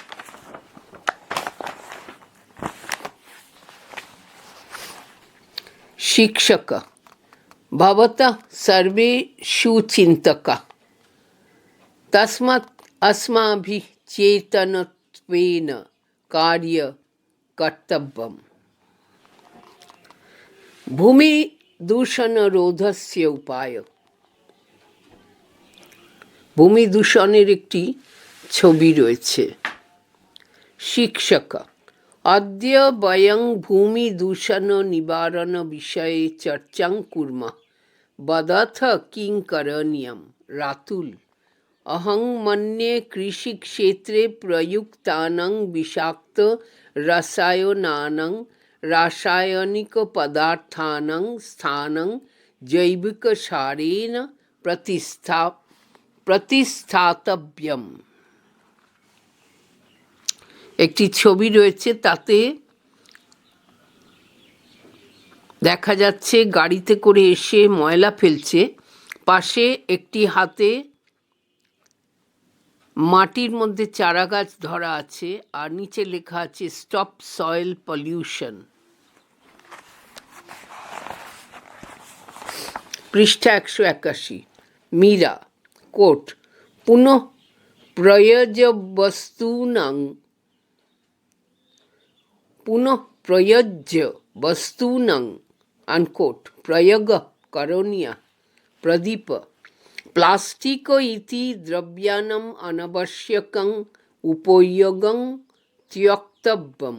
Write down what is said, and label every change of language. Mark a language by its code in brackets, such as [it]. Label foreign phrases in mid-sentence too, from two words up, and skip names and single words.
[sa] शिक्षक भवतः सर्वे सुचिन्तकाः तस्मात् अस्माभिः चेतनत्वेन कार्य कर्तव्यम्। भूमि दूषण रोधस्य उपाय। [bn] ভূমি দূষণের একটি ছবি রয়েছে। [sa] শিক্ষক अद्य वयं भूमि दूषण निवारण विषये चर्चां कुर्मः। वदथ किं करणीयं? रातुल अहं मन्ये कृषिक्षेत्रे प्रयुक्तानां विषाक्त रसायनानां रासायनिकपदार्थानां स्थानं जैविकसारेण प्रतिस्थातव्यम्। [bn] একটি ছবি রয়েছে, তাতে দেখা যাচ্ছে গাড়িতে করে এসে ময়লা ফেলছে, পাশে একটি হাতে মাটির মধ্যে চারা গাছ ধরা আছে, আর নিচে লেখা আছে [en] stop soil pollution. [bn] পৃষ্ঠা 181। [sa] मीरा कोट पुनः प्रयोज्य वस्तूनां अनकोट प्रयोग करणीयः। प्रदीप प्लास्टिक इति द्रव्याणाम् अनावश्यकं उपयोगं त्यक्तव्यम्।